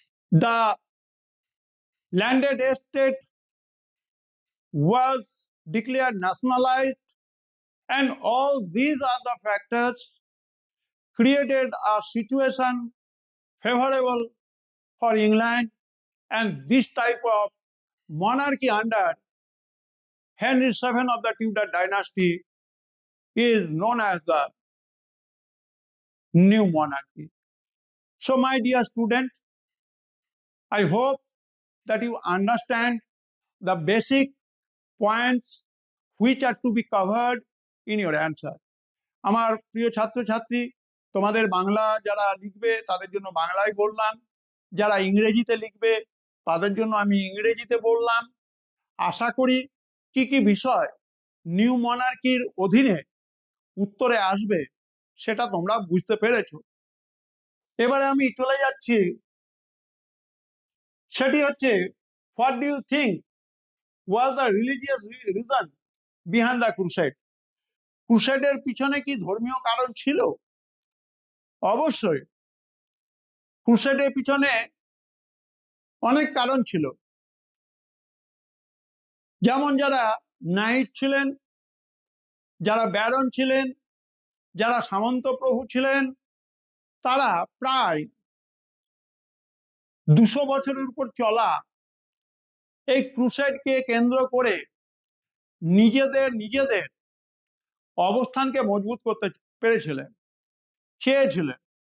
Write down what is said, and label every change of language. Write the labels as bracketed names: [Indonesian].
[English] The landed estate was declared nationalized, and all these are the factors created a situation favorable for England, and this type of monarchy under Henry VII of the Tudor dynasty is known as the new monarchy. So, my dear student, I hope that you understand the basic points which are to be covered in your answer. [Bangla] আমার প্রিয় ছাত্রছাত্রী, তোমাদের বাংলা যারা লিখবে তাদের জন্য বাংলায় বললাম, যারা ইংরেজিতে লিখবে তাদের জন্য আমি ইংরেজিতে বললাম। আশা করি কি কি বিষয় নিউ মনার্কির অধীনে উত্তরে আসবে সেটা তোমরা বুঝতে পেরেছো। এবারে আমি চলে যাচ্ছি, সেটি হচ্ছে [English] What do you think was the religious reason behind the crusade? [Bangla] ক্রুসেডের পিছনে কি ধর্মীয় কারণ ছিল? অবশ্যই ক্রুসেডের পিছনে অনেক কারণ ছিল। যেমন যারা নাইট ছিলেন, যারা ব্যারন ছিলেন, যারা সামন্ত প্রভু ছিলেন, তারা প্রায় 200 বছরের উপর চলা এই ক্রুসেডকে কেন্দ্র করে নিজেদের অবস্থানকে মজবুত করতে পেরেছিলেন, চেয়েছিলেন।